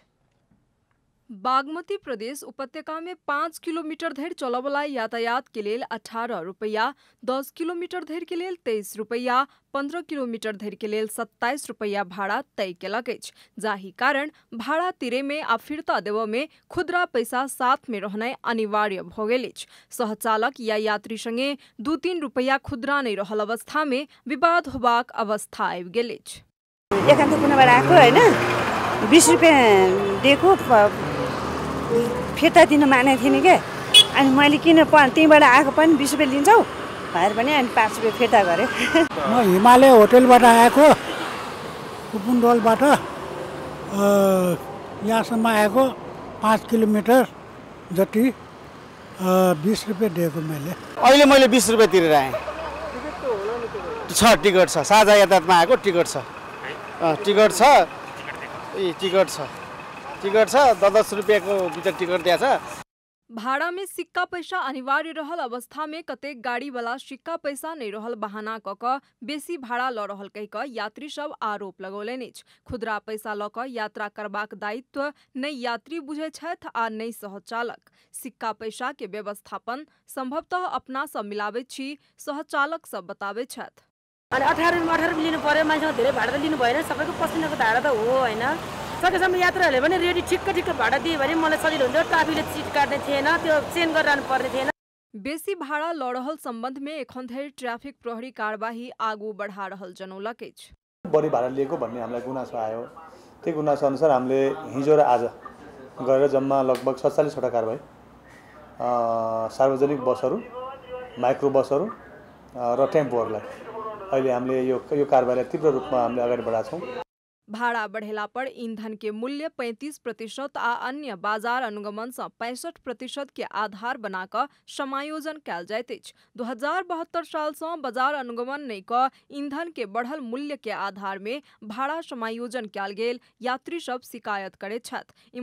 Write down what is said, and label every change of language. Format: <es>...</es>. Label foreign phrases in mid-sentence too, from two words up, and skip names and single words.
<mai>बागमती प्रदेश उपत्यका में 5 किलोमीटर धरि चलवला यातायात के लेल 18 रुपैया, 10 किलोमीटर धरि के लेल 23 रुपैया, 15 किलोमीटर धरि के लेल 27 रुपैया भाड़ा तय केलक अछि। जाहि कारण भाड़ा तिरे में आ फिरता देव में खुदरा पैसा साथ में रहनाइ अनिवार्य भ गेल अछि। सहचालक या यात्री संगे 2-3 रुपैया खुदरा नहीं रहल अवस्था में विवाद होबाक अवस्था आबि गेल अछि।</mai> <ne>एकान्तपुरबाट आएको होइन 20 रुपियाँ दिएको फिर्ता दिनु मानेको थिएँ नि क्या अनि मैले किन त्यहीँबाट आएको पनि 20 रुपियाँ लिन्छौ भनेर पनि अनि 5 रुपियाँ फिर्ता गरेँ म हिमालय होटलबाट आएको कुपुन्डोलबाट यहाँसम्म आएको 5 किलोमिटर जति 20 रुपियाँ दिएको अहिले मैले 20 रुपियाँ तिरेर आएँ टिकट छ साझा यातायातमा आएको टिकट छ टिकट छ 10 रुपियाँको भित्र टिकट दिएको छ।</ne> <mai>भाड़ा में सिक्का पैसा अनिवार्य रहल अवस्था में कतेक गाड़ी वाला सिक्का पैसा नहीं रहल बहाना क बेसी भाड़ा ल रहल कहि क यात्री सब आरोप लगौलनि अछि। खुदरा पैसा ल क यात्रा करबाक दायित्व नहीं यात्री बुझे छथि आ नहीं सहचालक। सिक्का पैसा के व्यवस्थापन संभवतः अपना सब मिलावे छी सहचालक सब बतावे छथि।</mai> <ne>अनि 18 लिनु पर्यो मान्छेले धेरै भाडा त लिनु भएन सबैको पसिनाको धारा त हो हैन सकेसम्म यात्रुहरूले पनि रेडी ठिक्क भाडा दिए भने मलाई सजिलो हुन्छ ट्राफिकले चिट काट्ने थिएन त्यो चेन गरिरहनु पर्ने थिएन।</ne> <mai>बेसी भाड़ा ल रहल सम्बन्ध में एखन धरि ट्राफिक प्रहरी कार्यवाही आगू बढ़ा रहल जनौलक अछि।</mai> <ne>बढी भाडा लिएको भन्ने हामीलाई गुनासो आयो त्यो गुनासो अनुसार हामीले हिजो र आज गरेर जम्मा लगभग 47 वटा कारबाही सार्वजनिक बसहरू माइक्रो बसहरू र टेम्पोहरूलाई अहिले हामीले यो कारबाहीलाई तीव्र रूपमा हामीले अगाडि बढाछौँ।</ne> <mai>भाड़ा बढ़ेला पर ईंधन के मूल्य 35% आ अन्य बाजार अनुगमन से 65% के आधार बनाकर समायोजन कैल जाइत अछि। 2072 साल से बाजार अनुगमन नहीं क ईंधन के बढ़ल मूल्य के आधार में भाड़ा समायोजन कैल गेल यात्री सब शिकायत करे छथि।</mai>